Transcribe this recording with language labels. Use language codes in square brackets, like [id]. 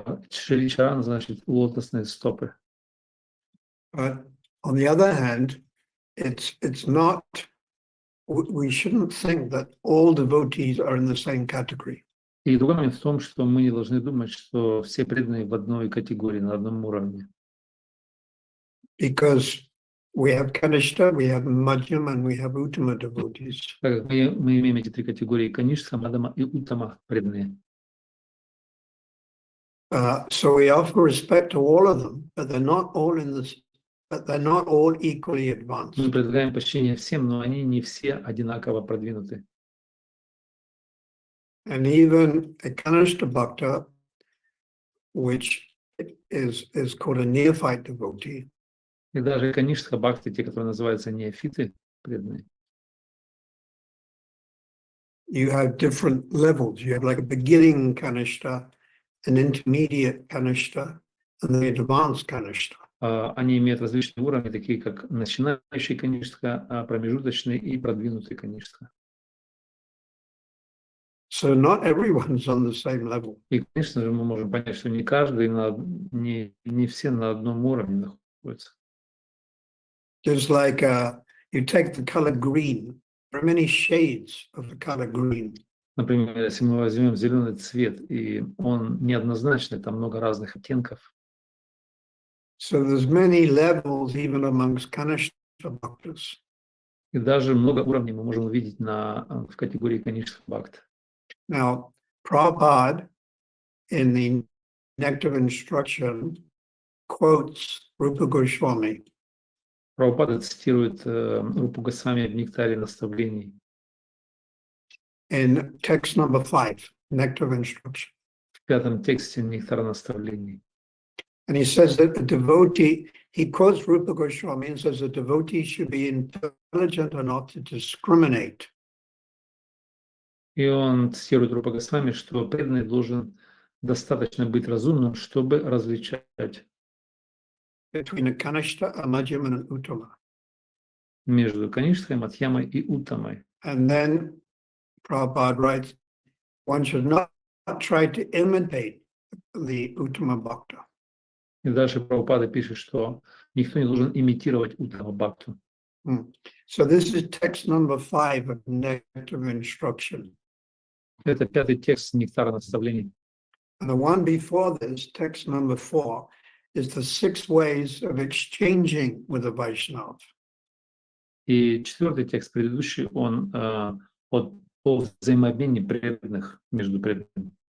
[ru] Шри Чаран значит лотосные стопы. [en] But on the other hand, it's not, we shouldn't think that all devotees are in the same category. [ru] И другой момент в том, что мы не должны думать, что все преданные в одной категории, на одном уровне. [en] Because we have Kanishta, we have Madhyam, and we have Uttama devotees. [ru] Мы имеем эти три категории: Каништа, Мадхама и Уттама преданные. [en] So we offer respect to all of them, but they're not all in this. But they're not all equally advanced. [ru] Мы предлагаем почтение всем, но они не все одинаково продвинуты. [en] And even a Kanishta Bhakta, which is called a neophyte devotee, [ru] И даже канишка бхакти, те, которые называются неофиты, преданные, [en] you have different levels. You have like a beginning Kanishta, an intermediate Kanishta, and the advanced Kanishta. [ru] они имеют различные уровни, такие как начинающий канишка, промежуточный и продвинутый канишка. [en] So not everyone's on the same level. [ru] И, конечно же, мы можем понять, что не каждый, не все на одном уровне находятся. [en] Just like you take the color green, there are many shades of the color green. [ru] Например, если мы возьмем зеленый цвет, и он неоднозначный, там много разных оттенков. [en] So there's many levels even amongst Kanishta Bhaktas. [ru] И даже много уровней мы можем увидеть в категории канишка бхакт. [en] Now, Prabhupada, in the Nectar of Instruction, quotes Rupa Goswami. [ru] Прабхупада цитирует Рупу Госвами в «Нектаре наставлений». [en] In text number 5, Nectar of Instruction. [ru] В 5 тексте «Нектара наставлений». [en] And he says that a devotee, he quotes Rupa Goswami and says a devotee should be intelligent enough to discriminate. [ru] И он цитирует Рупа Госвами, что преданный должен достаточно быть разумным, чтобы различать [en] Between a Kanishta, a Madhyama, and an Uttama. [ru] между канишкой, мадьямой и уттамой. [en] And then Prabhupada writes, one should not try to imitate the Uttama Bhakta. [ru] И дальше Прабхупада пишет, что никто не должен имитировать уттама бхакту. [en] So this is text number 5 of Nectar of Instruction. [ru] Это 5 текст «Нектара наставлений». [en] And the one before this, text number 4, is the 6 ways of exchanging with a Vaishnava. [ru] И 4 текст предыдущий, он о взаимообмене преданных между преданными.